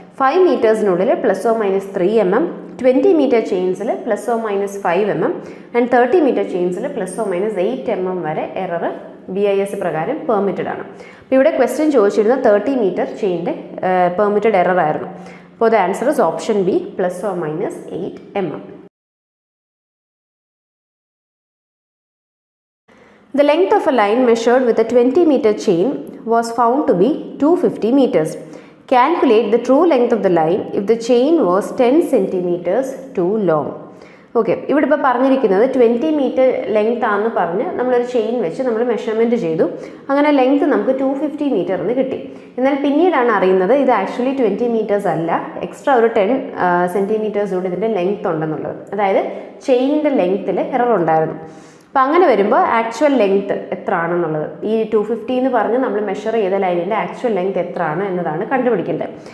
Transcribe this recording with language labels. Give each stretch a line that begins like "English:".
Malayalam: 5 മീറ്റേഴ്സിനുള്ളിൽ ±3 mm, 20 metre ചെയിൻസിൽ ±5 mm and 30 metre ചെയിൻസിൽ ±8 mm വരെ error BIS പ്രകാരം permitted ആണ്. അപ്പോൾ ഇവിടെ ക്വസ്റ്റ്യൻ ചോദിച്ചിരുന്ന 30 മീറ്റർ ചെയിൻ്റെ പെർമിറ്റഡ് എറർ ആയിരുന്നു. അപ്പോൾ
English: The answer is option B, ±8 mm. The length of a line measured with a 20 meter chain was found to be 250 meters. Calculate the true length of the line if the chain was 10 centimeters too long.
Malayalam: Okay, ഇവിടെ ഇപ്പോൾ പറഞ്ഞിരിക്കുന്നത് 20 metre length ആണെന്ന് പറഞ്ഞ് നമ്മളൊരു chain വെച്ച് നമ്മൾ measurement ചെയ്തു. അങ്ങനെ ലെങ്ത് നമുക്ക് 250 മീറ്റർ എന്ന് കിട്ടി. എന്നാൽ പിന്നീടാണ് അറിയുന്നത് ഇത് ആക്ച്വലി 20 മീറ്റേഴ്സ് അല്ല, എക്സ്ട്രാ ഒരു 10 സെൻറ്റിമീറ്റേഴ്സ് കൂടി ഇതിൻ്റെ ലെങ്ത് ഉണ്ടെന്നുള്ളത്. അതായത് ചെയിനിൻ്റെ ലെങ്ത്തിൽ എറർ ഉണ്ടായിരുന്നു. അപ്പോൾ അങ്ങനെ വരുമ്പോൾ ആക്ച്വൽ ലെങ്ത് എത്ര ആണെന്നുള്ളത്, ഈ 250 എന്ന് പറഞ്ഞ് നമ്മൾ മെഷർ ചെയ്ത ലൈനിൻ്റെ ആക്ച്വൽ ലെങ്ത് എത്ര ആണ് എന്നതാണ് കണ്ടുപിടിക്കേണ്ടത്.